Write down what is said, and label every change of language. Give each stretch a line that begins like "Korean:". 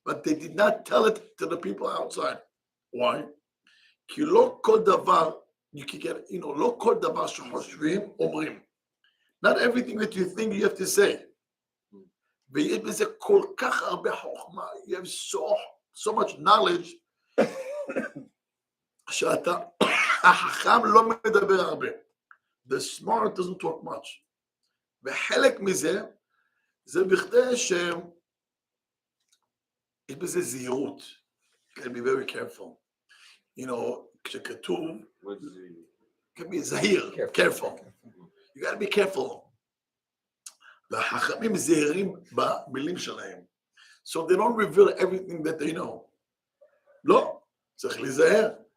English: But they did not tell it to the people outside. Why?
Hebrew: Ki lo kol davar,
English: you can get,
Hebrew: lo kol davar shechoshvim omrim.
English: Not everything that you think you have to say.
Hebrew: ויש בזה כל כך הרבה חוכמה,
English: you have so much knowledge,
Hebrew: שאתה, החכם לא מדבר הרבה.
English: The smart doesn't talk much.
Hebrew: וחלק מזה, זה בכדי שיש בזה זהירות.
English: You gotta be very careful.
Hebrew: כשכתוב,
English: What's the- can be זהיר, careful. You gotta be careful.
Hebrew: והחכמים זהירים במילים שלהם.
English: So they don't reveal everything that they know.
Hebrew: לא, צריך להיזהר.